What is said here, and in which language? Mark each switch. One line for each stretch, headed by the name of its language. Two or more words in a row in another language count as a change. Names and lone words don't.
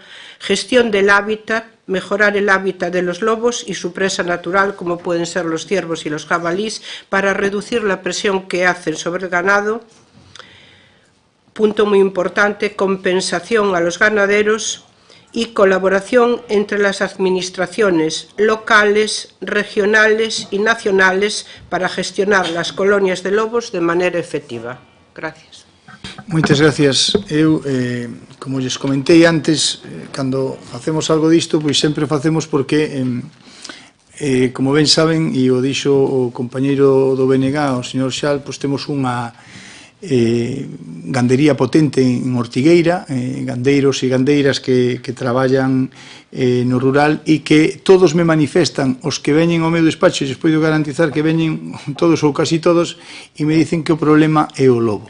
Spanish: Gestión del hábitat, mejorar el hábitat de los lobos y su presa natural, como pueden ser los ciervos y los jabalíes, para reducir la presión que hacen sobre el ganado. Punto muy importante, compensación a los ganaderos y colaboración entre las administraciones locales, regionales y nacionales para gestionar las colonias de lobos de manera efectiva. Gracias.
Galician: Moitas gracias. Eu, como lles comentei antes, cando facemos algo disto, pois sempre facemos porque, como ben saben, e o dixo o compañeiro do BNG, o señor Xal, pois temos unha gandería potente en Ortigueira, gandeiros e gandeiras que traballan no rural e que todos me manifestan, os que veñen ao meu despacho, e lles podo garantizar que veñen todos ou casi todos, e me dicen que o problema é o lobo.